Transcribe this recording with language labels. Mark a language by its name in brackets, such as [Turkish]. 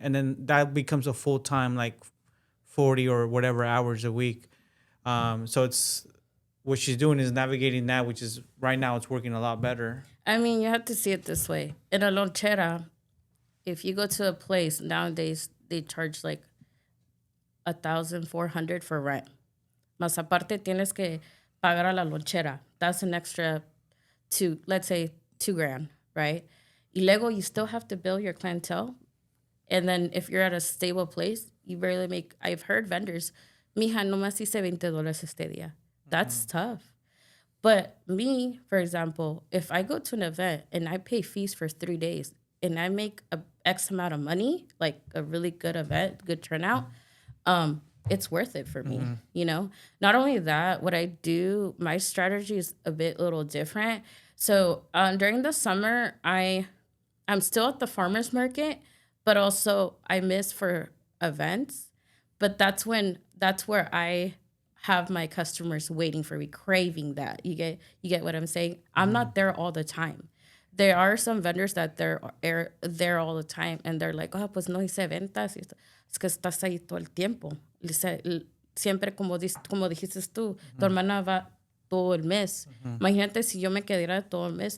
[English] And then that becomes a full-time, like 40 or whatever hours a week. So it's... what she's doing is navigating that, which is right now it's working a lot better. I mean, you have to see it this way. In a lonchera, if you go to a place nowadays, they charge like 1,400 for rent. [Spanish] Más aparte, tienes que pagar a la lonchera. [English] That's an extra let's say $2,000, right? [Spanish] Y luego, [English] you still have to bill your clientele. And then if you're at a stable place, you barely make. I've heard vendors, [Spanish] mija, nomás hice $20 este día. [English] That's tough. But me, for example, if I go to an event and I pay fees for 3 days and I make a X amount of money, like a really good event, good turnout, it's worth it for me, Not only that, what I do, my strategy is a little different. So during the summer, I'm still at the farmer's market, but also I miss for events. But that's where I have my customers waiting for me, craving that. You get what I'm saying? I'm not there all the time. There are some vendors that they're there all the time, and they're like, oh, [Spanish] pues no hice ventas. Es que estás ahí todo el tiempo. Siempre, como dijiste tú, tu hermana va todo el mes. Imagínate si yo me quedara todo el mes.